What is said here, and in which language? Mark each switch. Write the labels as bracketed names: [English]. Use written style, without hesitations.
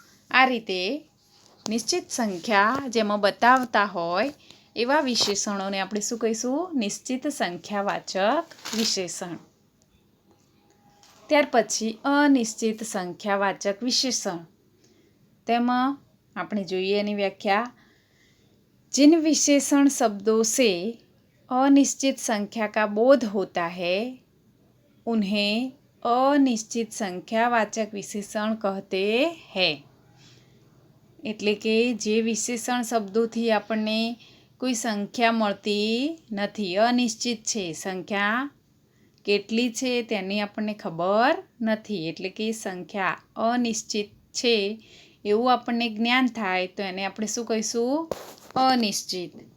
[Gujarati] આ રીતે નિશ્ચિત સંખ્યા જેમાં બતાવતા હોય એવા વિશેષણોને આપણે શું કહીશું? નિશ્ચિત સંખ્યાવાચક વિશેષણ. ત્યાર પછી અનિશ્ચિત સંખ્યાવાચક વિશેષણ. તેમાં આપણે જોઈએ એની વ્યાખ્યા. [Hindi] जिन विशेषण शब्दों से अनिश्चित संख्या का बोध होता है उन्हें अनिश्चित संख्यावाचक विशेषण कहते हैं. [Gujarati] એટલે કે જે વિશેષણ શબ્દોથી આપણને કોઈ સંખ્યા મળતી નથી, અનિશ્ચિત છે, સંખ્યા કેટલી છે તેની આપણને ખબર નથી, એટલે કે સંખ્યા અનિશ્ચિત છે એવું આપણને જ્ઞાન થાય તો એને આપણે શું કહીશું? અનિશ્ચિત.